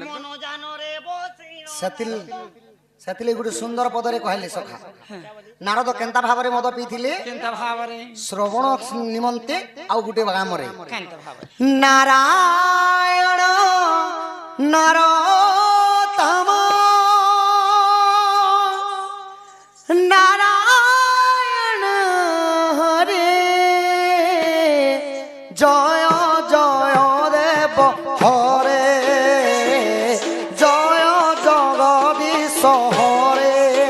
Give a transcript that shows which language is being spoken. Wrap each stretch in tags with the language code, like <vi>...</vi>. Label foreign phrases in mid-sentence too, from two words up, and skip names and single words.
<or>ମନ ଜାନରେ ବସିଣ ସେଥିରେ ଗୋଟେ ସୁନ୍ଦର ପଦରେ କହିଲେ ସଖା ନାରଦ କେନ୍ତା ଭାବରେ ମଦ ପିଇଥିଲେ କେନ୍ତା ଭାବରେ ଶ୍ରବଣ ନିମନ୍ତେ ଆଉ ଗୋଟେ ଗ୍ରାମରେ କେନ୍ତା ଭାବରେ</or> <sa>ନାରାୟଣ ନରୋତ୍ତମ নারায়ণ হরে জয় জয় দেব হরে জয় জগদীশ হরে</sa>